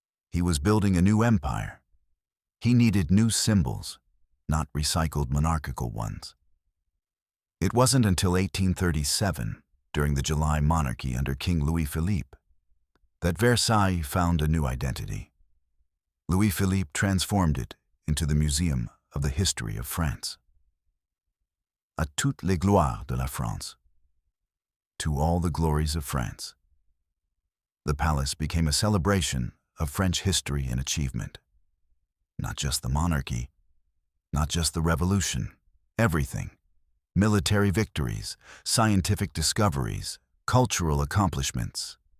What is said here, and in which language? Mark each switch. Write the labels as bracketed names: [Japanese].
[English] He was building a new empire. He needed new symbols, not recycled monarchical ones. It wasn't until 1837, during the July monarchy under King Louis Philippe, that Versailles found a new identity. Louis Philippe transformed it into the Museum of the History of France. [French] À toutes les gloires de la France. [English] To all the glories of France. The palace became a celebration of French history and achievement. Not just the monarchy, not just the revolution, everything. Military victories, scientific discoveries, cultural accomplishments.